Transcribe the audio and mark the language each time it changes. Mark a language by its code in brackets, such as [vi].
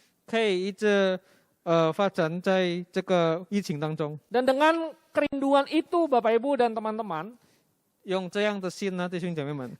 [zh] 可以一直发展在这个疫情当中。 [id] Dan dengan kerinduan itu Bapak Ibu dan teman-teman, [zh] 用这样的心呢，弟兄姐妹们，